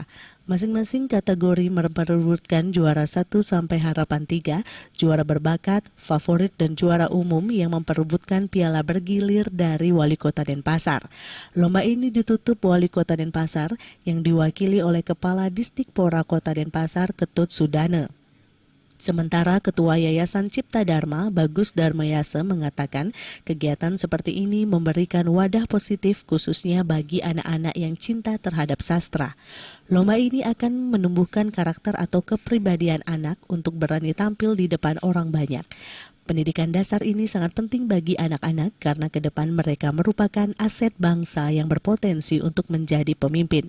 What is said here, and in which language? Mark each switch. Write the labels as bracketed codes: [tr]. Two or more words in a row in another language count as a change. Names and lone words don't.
[id] Masing-masing kategori memperebutkan juara 1 sampai harapan 3, juara berbakat, favorit dan juara umum yang memperebutkan piala bergilir dari Wali Kota Denpasar. Lomba ini ditutup Wali Kota Denpasar yang diwakili oleh Kepala Disdikpora Kota Denpasar Ketut Sudane. Sementara Ketua Yayasan Cipta Dharma, Bagus Darmayasa, mengatakan kegiatan seperti ini memberikan wadah positif khususnya bagi anak-anak yang cinta terhadap sastra. Lomba ini akan menumbuhkan karakter atau kepribadian anak untuk berani tampil di depan orang banyak. Pendidikan dasar ini sangat penting bagi anak-anak karena ke depan mereka merupakan aset bangsa yang berpotensi untuk menjadi pemimpin.